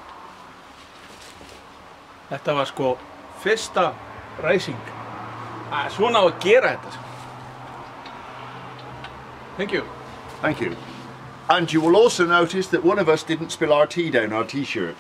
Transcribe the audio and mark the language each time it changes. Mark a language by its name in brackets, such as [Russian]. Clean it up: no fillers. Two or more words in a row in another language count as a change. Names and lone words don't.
[Icelandic] Þetta var sko fyrsta ræsing. Svona á að gera þetta. [English] Thank you. Thank you. And you will also notice that one of us didn't spill our tea down our t-shirt.